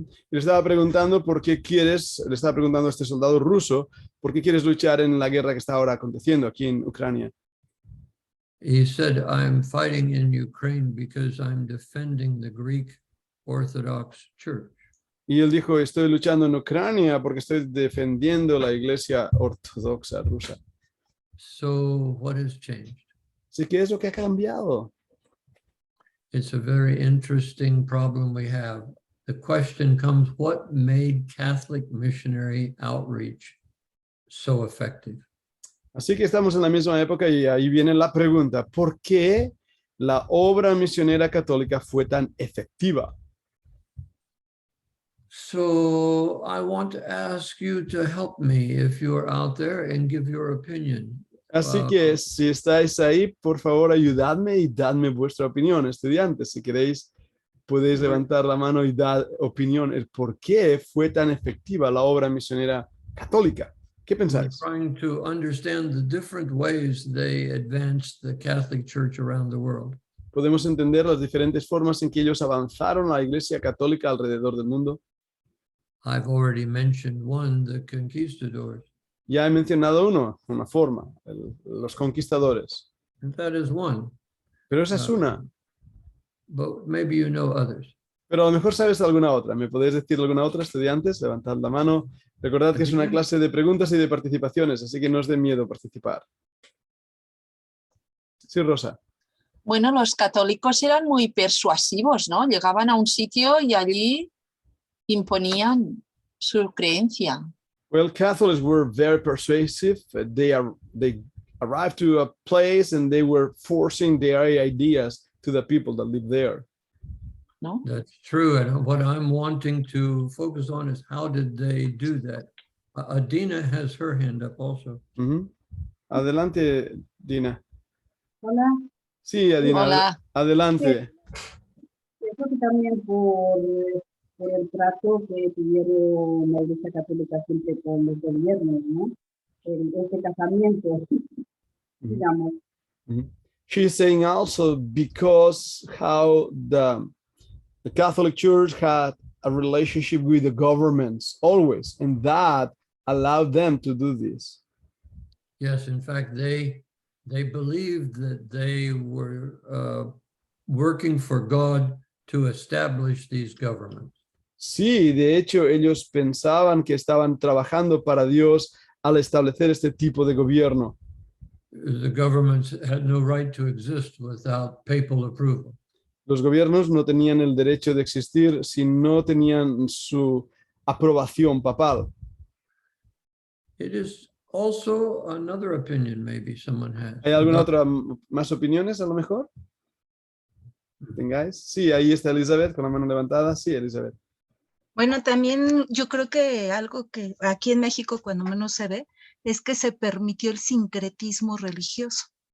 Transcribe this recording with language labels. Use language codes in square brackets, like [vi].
[es] Le estaba preguntando le estaba preguntando a este soldado ruso, ¿por qué quieres luchar en la guerra que está ahora aconteciendo aquí en Ucrania? [en] He said, I'm fighting in Ukraine because I'm defending the Greek Orthodox Church. [es] Y él dijo, estoy luchando en Ucrania porque estoy defendiendo la iglesia ortodoxa rusa. [en] So what has changed? [es] Así que es lo que ha cambiado. [en] It's a very interesting problem we have. The question comes, what made Catholic missionary outreach so effective? [es] Así que estamos en la misma época y ahí viene la pregunta, ¿por qué la obra misionera católica fue tan efectiva? [en] So I want to ask you to help me if you're out there and give your opinion. [es] Así que si estáis ahí, por favor, ayudadme y dadme vuestra opinión, estudiantes. Si queréis, podéis levantar la mano y dar opinión, el por qué fue tan efectiva la obra misionera católica. ¿Qué [en] we're [es] pensáis? [en] trying to understand the different ways they advanced the Catholic Church around the world. [es] Podemos entender las diferentes formas en que ellos avanzaron la Iglesia católica alrededor del mundo. [en] I've already mentioned one, the conquistadors, [es] Ya he mencionado una forma, los conquistadores. [en] and that is one, [es] Pero esa es una. [en] but maybe you know others. [es] Pero a lo mejor sabes alguna otra. ¿Me podéis decir alguna otra, estudiantes? Levantad la mano. Recordad que es una clase de preguntas y de participaciones, así que no os dé miedo participar. Sí, Rosa. Bueno, los católicos eran muy persuasivos, ¿no? Llegaban a un sitio y allí imponían su creencia. [en] Well, Catholics were very persuasive. They arrived to a place and they were forcing their ideas to the people that live there. [es] ¿No? [en] That's true. And what I'm wanting to focus on is how did they do that? Adina has her hand up also. [es] Adelante, Dina. Hola, Sí, Adina. Hola. Adelante. eso que también por el trato que tuvieron la Iglesia Católica siempre con los gobiernos, ¿no? Ese casamiento, digamos. [en] She's saying also because how the Catholic Church had a relationship with the governments always, and that allowed them to do this. Yes, in fact, they believed that they were working for God to establish these governments. [es] Sí, de hecho, ellos pensaban que estaban trabajando para Dios al establecer este tipo de gobierno. [en] The governments had no right to exist without papal approval. [es] Los gobiernos no tenían el derecho de existir si no tenían su aprobación papal. [en] It is also another opinion maybe someone has. [es] ¿Hay alguna otra más opiniones a lo mejor? ¿Tengáis? Sí, ahí está Elizabeth con la mano levantada. Sí, Elizabeth. Bueno, también yo creo que algo que aquí en México cuando menos se ve es que se permitió el sincretismo religioso.